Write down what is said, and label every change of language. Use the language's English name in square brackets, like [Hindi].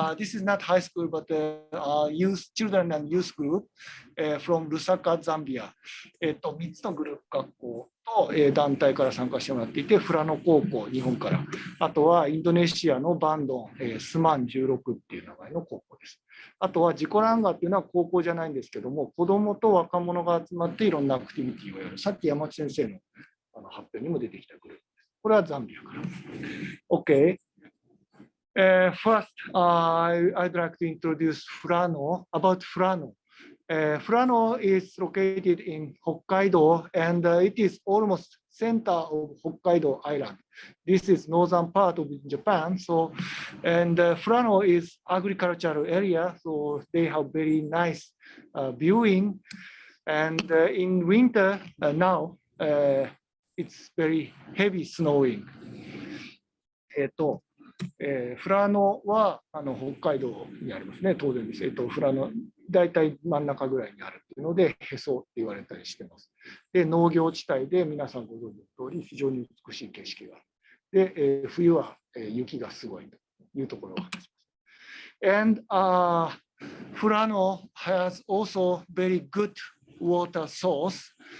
[English] This is not high school, but youth, children and youth group from Lusaka, Zambia. [Japanese] 3つのグループ学校と団体から参加してもらっていて、フラノ高校、日本から、あとはインドネシアのバンドン、スマン16っていう名前の高校です。あとはジコランガっていうのは高校じゃないんですけども、子どもと若者が集まっていろんなアクティビティをやる。さっき山内先生の発表にも出てきたグループです。これはザンビアから。OK。 [English] First, I'd like to introduce Furano, about Furano. Furano is located in Hokkaido, and it is almost center of Hokkaido Island. This is northern part of Japan. So, and Furano is agricultural area, so they have very nice viewing. And in winter now, it's very heavy snowing. [Japanese] フラノは北海道にありますね、当然です。フラノ、大体真ん中ぐらいにあるというので、へそって言われたりしてます。で、農業地帯で皆さんご存知の通り、非常に美しい景色がある。で、冬は雪がすごいというところを話します。 [English] And Furano has also very good water source.